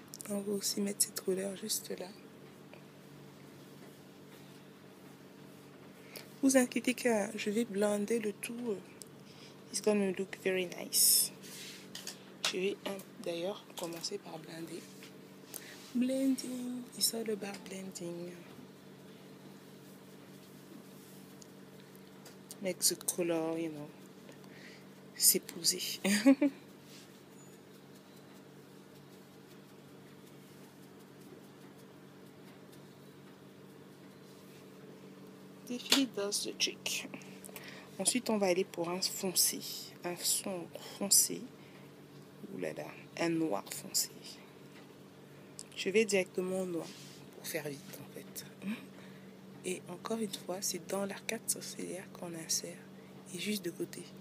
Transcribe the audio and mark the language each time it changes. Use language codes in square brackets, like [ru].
[fr] On va aussi mettre cette couleur juste là. Vous inquiétez que je vais blender le tout. [en] It's gonna look very nice. [fr] Je vais d'ailleurs commencer par blender. [en] Blending, it's all about blending. Make the color, [fr] s'épouser. [en] Definitely does the trick. [fr] Ensuite, on va aller pour un foncé, un sombre foncé. Ouh là là, un noir foncé. Je vais directement au noir pour faire vite en fait. Et encore une fois, c'est dans l'arcade sourcilière qu'on insère. Et juste de côté.